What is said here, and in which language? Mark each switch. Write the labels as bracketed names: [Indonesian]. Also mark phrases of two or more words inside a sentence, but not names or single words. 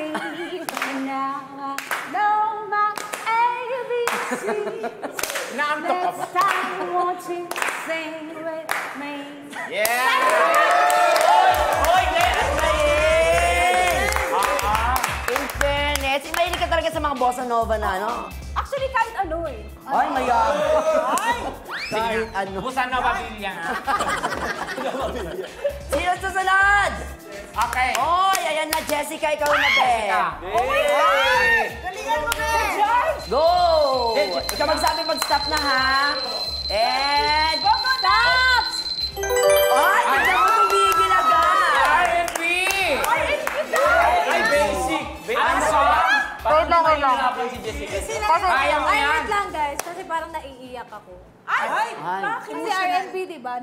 [English] And now I know my ABCs. Next time, won't you sing with me? In fairness, [Filipino] mahilig ka talaga sa mga bossa nova na, ano? Actually, kahit ano eh. Ay, mayabang. Kahit ano. Bossa nova Villa. Sino susunod? Okay. Oy, ayan na, Jessica, ikaw na, be. Galingan mo, be! Go! Ikaw magsabi pag-stop na, ha? And... [English] Go, go, stop! [Filipino] Ay, hindi mo tumigil agad! R&B! Ay, basic! Anong song? Wait lang. Kaya mo yan. Wait lang guys, kasi parang naiiyak ako. Ay! Bakit? Kasi R&B, di ba?